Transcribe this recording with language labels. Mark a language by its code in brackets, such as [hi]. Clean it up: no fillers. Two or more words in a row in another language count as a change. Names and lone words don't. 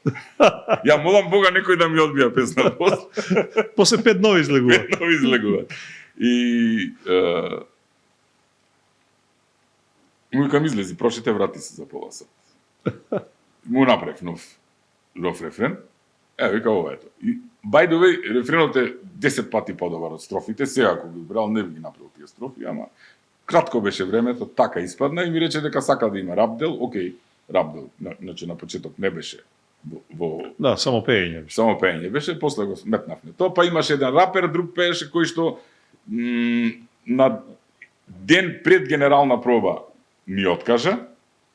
[mk] Ја молам Бога некој да ми одбија песна после. После 5 нови излегува. 5 нови излегува. И му викам излези, прошите врати се за пола сат. Му направив нов рефрен. Вика ова ето. И [en] by the way, [mk] рефренот е 10 пати подобар од строфите. Сега ако ги брал не би ги направил тие строфи, ама кратко беше времето, така испадна и ми рече дека сака да има рапдел. Океј, рапдел. Значи на почеток не беше во да, само пеење. Само пеење беше, после го сметнавме. Тоа па имаше еден рапер, друг пееше кој што на ден пред генерална проба ми откажа,